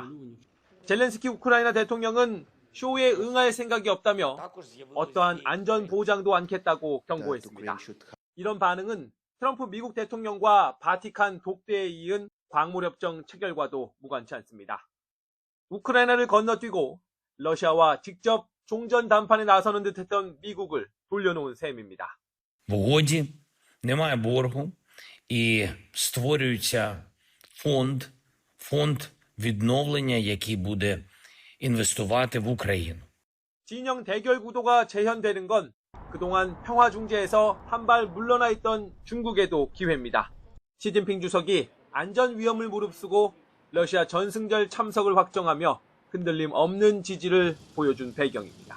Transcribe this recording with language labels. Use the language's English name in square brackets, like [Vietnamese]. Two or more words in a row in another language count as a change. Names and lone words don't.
[Korean] 젤렌스키 우크라이나 대통령은 쇼에 응할 생각이 없다며 어떠한 안전 보장도 않겠다고 경고했습니다. 이런 반응은 트럼프 미국 대통령과 바티칸 독대에 이은 광물협정 체결과도 무관치 않습니다. 우크라이나를 건너뛰고 러시아와 직접 종전談판에 나서는 듯했던 미국을 돌려놓은 셈입니다. [Ukrainian] В угоді немає боргу і створюється фонд відновлення, який буде інвестувати в Україну. [Korean] 진영 대결 구도가 재현되는 건 그동안 평화 중재에서 한 발 물러나 있던 중국에도 기회입니다. 시진핑 주석이 안전 위험을 무릅쓰고 러시아 전승절 참석을 확정하며 흔들림 없는 지지를 보여준 배경입니다.